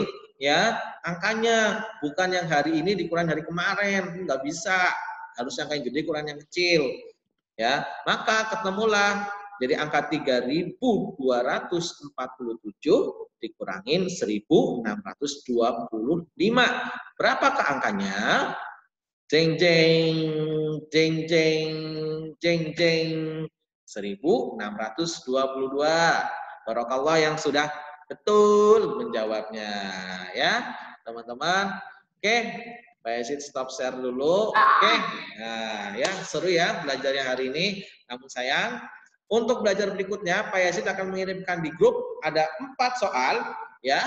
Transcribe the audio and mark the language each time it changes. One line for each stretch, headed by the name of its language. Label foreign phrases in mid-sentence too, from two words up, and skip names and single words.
Indonesian: Ya, angkanya bukan yang hari ini dikurangi hari kemarin, nggak bisa. Harus angka yang gede kurang yang kecil. Ya, maka ketemulah jadi angka 3.247 dikurangin 1.625. Berapakah angkanya? Jeng jeng jeng jeng jeng jeng 1.622. Barokallah yang sudah betul menjawabnya ya teman-teman. Oke, Pak Yazid stop share dulu. Oke, nah ya seru ya belajarnya hari ini. Namun sayang untuk belajar berikutnya Pak Yazid akan mengirimkan di grup ada 4 soal ya.